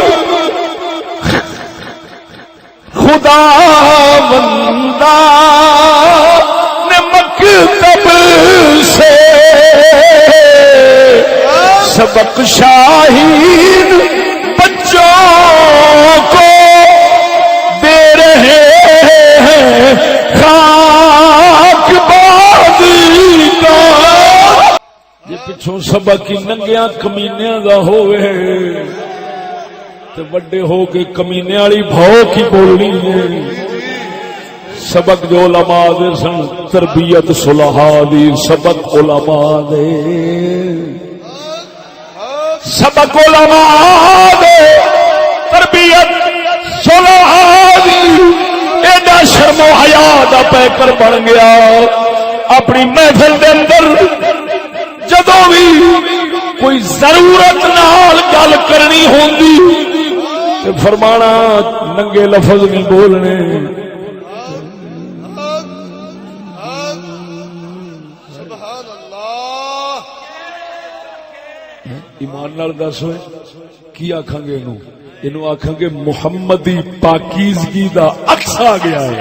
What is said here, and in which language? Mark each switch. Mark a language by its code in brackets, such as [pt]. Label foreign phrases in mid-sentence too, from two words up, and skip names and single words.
[ur] خدا بندہ نے مکتب سے سبق شاہین بچوں کو دے رہے ہیں خاک بازی کا. [pa] یہ پچھوں سبق ہی ننگیاں کمینیاں دا ہوئے تے وڈے ہو کے کمینے والی بھوک ہی بولنی ہے. سبق جو علماء دے سن تربیت صلحاء دی سبق علماء دے سبق علماء دے تربیت صلحاء دی. ایڈا شرم و حیا دا پیکر بن گیا. اپنی محفل دے اندر جدوں بھی کوئی ضرورت نال گل کرنی ہوندی تے فرمانا ننگے لفظ نہیں بولنے. [ar] سبحان اللہ. [pa] ایمان نال دس ہوئے کی آکھاں گے اینو آکھاں گے محمدی پاکیزگی دا عکس آ گیا ہے.